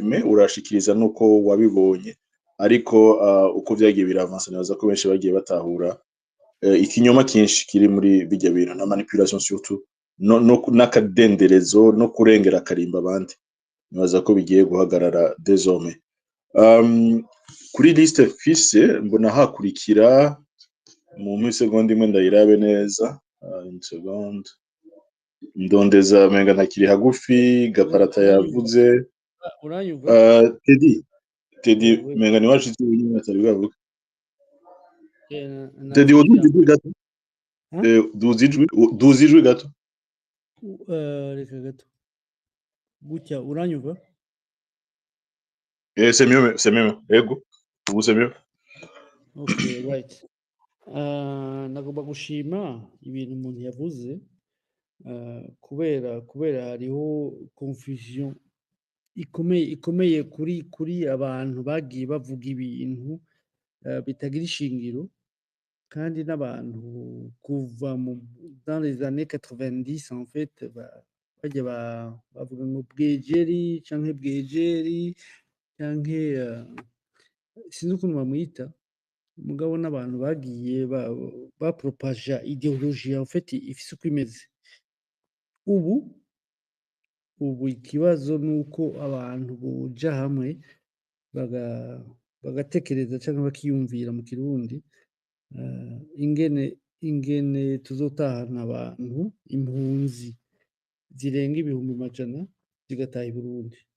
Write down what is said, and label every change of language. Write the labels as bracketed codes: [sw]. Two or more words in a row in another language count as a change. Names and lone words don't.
[rn] resume urashikiriza nuko wabibonye ariko uko vyagiye biravansa nibaza ko benshi bagiye batahura ikinyoma kinshi kiri muri bijya bintu na manipulation surtout n'akadenderezo no kurengera akarimba abandi nibaza ko bigiye guhagarara désormais kuri liste fise mbona hakurikira mu segonda imwe ndayirabe neza [fr] une seconde [rn] ndondeza menga ntakiri hagufi gaparata yavuze uranyumva Teddy menga ni washitse wenyine atari bwavuga Teddy navuze uduzijwe gato duzijwe gato reka gato gutya uranyumva [fr] c'est mieux [rn] ego ubu [fr] c'est mieux [en] okay right [rn] nagomba gushima ibintu umuntu yavuze kubera hariho confusion ikomeye kuri abantu bagiye bavuga ibintu bitagira ishingiro kandi n'abantu kuva [fr] dans les années 90 en fait [rn] bajya bavuga ngo bwegeri canke bwegeri canke sinzi ukuntu bamwita mugabo n'abantu bagiye bapropaja ideologie [fr] en fait [rn] ifise uko imeze ubu ikibazo nuko abantu boja hamwe bagatekereza cyangwa bakiyumvira mu kirundi ingene tuzotahana abantu impunzi zirenga ibihumbi majana zigataha i Burundi